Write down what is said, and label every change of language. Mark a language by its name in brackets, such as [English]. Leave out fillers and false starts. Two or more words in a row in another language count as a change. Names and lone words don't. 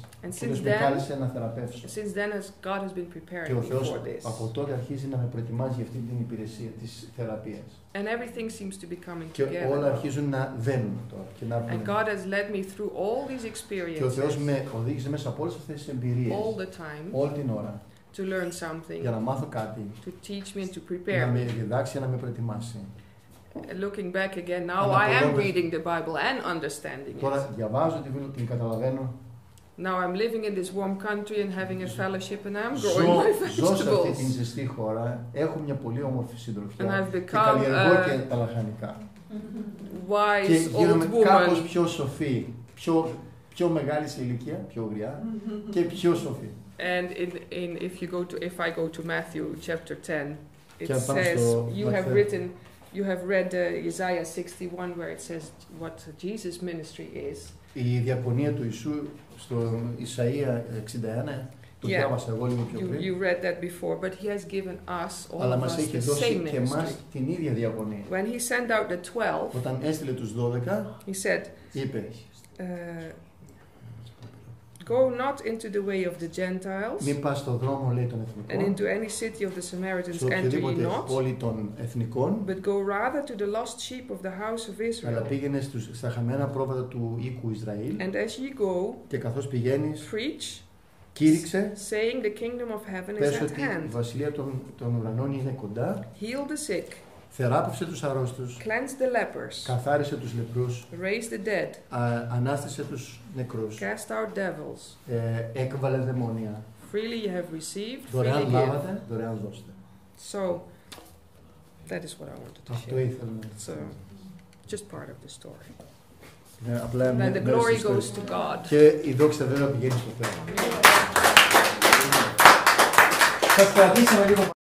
[English] And [Greek] και με κάλεσε να θεραπεύσω. [English] Since then, God has been preparing [Greek] και ο Θεός [English] me for this. [Greek] από τότε αρχίζει να με προετοιμάζει για αυτή την υπηρεσία της θεραπείας. [English] And everything seems to be coming [Greek] και [English] together. [Greek] όλα αρχίζουν να βαίνουν τώρα. Και να [English] and God has led me through all these experiences. [Greek] Και ο Θεός με οδήγησε μέσα από όλες αυτές τις εμπειρίες. [English] All the time. [Greek] Όλη την ώρα. [English] To learn something. [Greek] Για να μάθω κάτι. [English] To teach me and to prepare [Greek] να [English] me. [Greek] με διδάξει και να με προετοιμάσει. [English] Looking back again, now I am reading the Bible and understanding it. [Greek] Τώρα διαβάζω τη Βίβλο, την καταλαβαίνω. [English] Now I'm living in this warm country and having a fellowship and I'm growing my vegetables. [Greek] Ζω σε αυτή την ζεστή χώρα, έχω μια πολύ όμορφη συντροφιά [English] and I've [Greek] και [English] become [Greek] καλλιεργώ και τα λαχανικά. [English] Wise [Greek] και γίνομαι [English] old woman. [Greek] κάπως πιο σοφή, πιο μεγάλη σε ηλικία, πιο γριά και πιο σοφή. [English] And if I go to Matthew chapter 10, it says you have read Isaiah 61 where it says what Jesus' ministry is. [Greek] Η διακονία του Ιησού στο Ισαΐα 61 το διάβασα εγώ λίγο πιο πριν. [English] You read that before, but he has given us all [Greek] αλλά [English] of [Greek] μας [English] us [Greek] έχει [English] the [Greek] δώσει [English] same [Greek] και εμάς την ίδια διακονία. [English] When he sent out the 12, [Greek] όταν έστειλε τους 12, [English] he said, [Greek] είπε, [English] go not into the way of the Gentiles, [Greek] μην πας στον δρόμο, λέει, των εθνικών, [English] and into any city of the Samaritans enter ye not, [Greek] πόλη των εθνικών, [English] but go rather to the lost sheep of the house of Israel. [Greek] αλλά πήγαινε στα χαμένα πρόβατα του οίκου Ισραήλ, [English] and as ye go, [Greek] και καθώς πηγαίνεις, [English] preach, [Greek] κήρυξε, [English] saying the kingdom of heaven is [Greek] πες [English] at [Greek] ότι [English] hand. [Greek] η βασιλεία των ουρανών είναι κοντά, [English] Heal the sick, [Greek] θεράπευσε τους αρρώστους, [English] cleanse the lepers, [Greek] καθάρισε τους λεπρούς, [English] raise the dead, [Greek] ανάστησε τους νεκρούς, [English] cast out devils. [Greek] έκβαλε δαιμόνια. [English] Freely you have received, freely [Greek] Δωρεάν [English] give. [Greek] λάβατε, δωρεάν δώστε. [English] So that is what I wanted to [Greek] Αυτό [English] share. [Greek] ήθελα να [English] It's just part of the story. Then the glory goes to God. [Greek] Και η δόξα βέβαια πηγαίνει στο Θεό. Σας κρατήσαμε λίγο.